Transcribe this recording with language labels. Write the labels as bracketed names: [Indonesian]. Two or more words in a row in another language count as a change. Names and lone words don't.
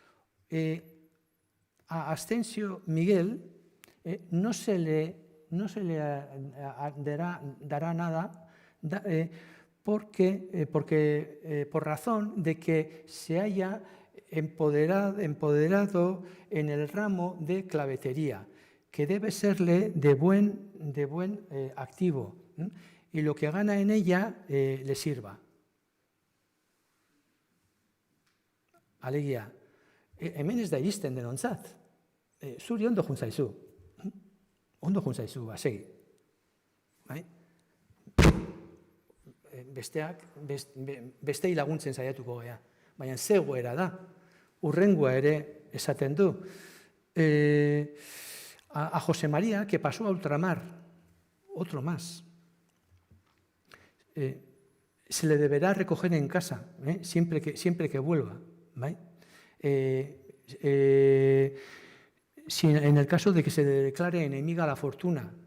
[Spanish] A Ascencio Miguel no se le dará nada por razón de que se haya empoderado en el ramo de clavetería, que debe serle de buen activo, y lo que gana en ella le sirva. [Basque] Alegia, hemen ez da iristen denontzat. Zuri ondo juntzaizu. Ondo juntzaizu, segi. Bai? Bestei laguntzen saiatuko gea. Baina zegoera da. Urrengoa ere esaten du. [Spanish] A José María, que pasó a ultramar, otro más. Se le deberá recoger en casa, siempre que vuelva. ¿Vale? Si en el caso de que se declare enemiga la fortuna.